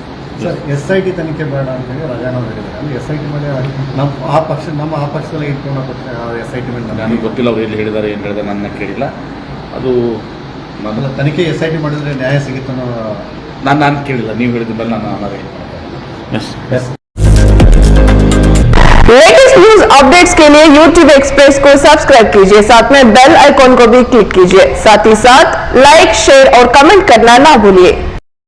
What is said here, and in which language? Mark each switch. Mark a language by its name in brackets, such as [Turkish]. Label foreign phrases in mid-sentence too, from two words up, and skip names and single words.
[Kannada] ಸರ್ SIT ತನಿಖೆ ಬೇಡ ಅಂತೇಳಿ ರಾಜಾನವ್ರು ಹೇಳಿದ್ದಾರೆ. SIT ಮೇಲೆ ನಮ್ಮ ಆ ಪಕ್ಷದಲ್ಲಿ ಇಟ್ಕೊಂಡು SIT ಮೇಲೆ ನನಗೆ ಗೊತ್ತಿಲ್ಲ ಅವ್ರು ಎಲ್ಲಿ ಹೇಳಿದ್ದಾರೆ, ಏನು ಹೇಳಿದ್ದಾರೆ, ನನ್ನ ಕೇಳಿಲ್ಲ. ಅದು ಅಲ್ಲ, ತನಿಖೆ SIT ಮಾಡಿದ್ರೆ ನ್ಯಾಯ ಸಿಗುತ್ತನ್ನೋ ನಾನು ಕೇಳಿಲ್ಲ. ನೀವು ಹೇಳಿದ ಮೇಲೆ ನಾನು ಅನಾರೆ [Hindi] लेटेस्ट न्यूज अपडेट्स के लिए YouTube एक्सप्रेस को सब्सक्राइब कीजिए, साथ में बेल आइकॉन को भी क्लिक कीजिए, साथ ही साथ लाइक, शेयर और कमेंट करना ना भूलिए।